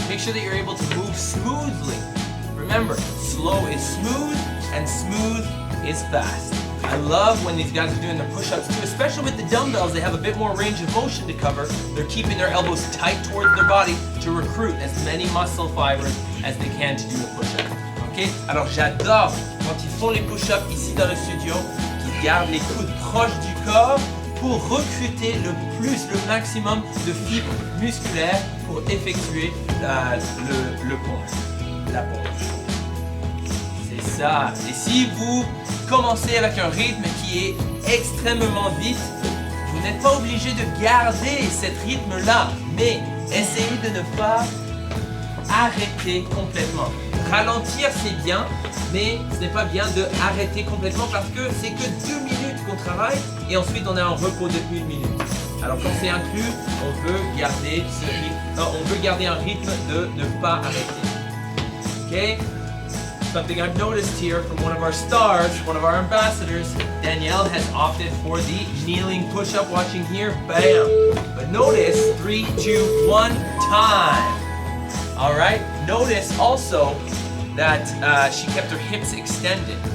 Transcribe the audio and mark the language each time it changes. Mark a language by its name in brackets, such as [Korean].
[English] Make sure that you're able to move smoothly. Remember, slow is smooth and smooth is fast. I love when these guys are doing their push-ups too, especially with the dumbbells. They have a bit more range of motion to cover. They're keeping their elbows tight towards their body to recruit as many muscle fibers as they can to do the push-up. Okay? [French] Alors j'adore quand ils font les push-ups ici dans le studio, qu'ils gardent les coudes proches du corps pour recruter le maximum de fibres musculaires pour effectuer le pompe, la pompe. C'est ça. Et si vous commencez avec un rythme qui est extrêmement vite, vous n'êtes pas obligé de garder cet rythme-là, mais essayez de ne pas arrêter complètement. Ralentir c'est bien, mais ce n'est pas bien de arrêter complètement parce que c'est que 2 minutes qu'on travaille et ensuite on a un repos de 1 minute. Alors quand c'est inclus, on veut garder un rythme de ne pas arrêter. [English] Okay? Something I've noticed here from one of our stars, one of our ambassadors, Danielle has opted for the kneeling push-up. Watching here, bam. But notice, 3, 2, 1, time. All right. Notice also that she kept her hips extended.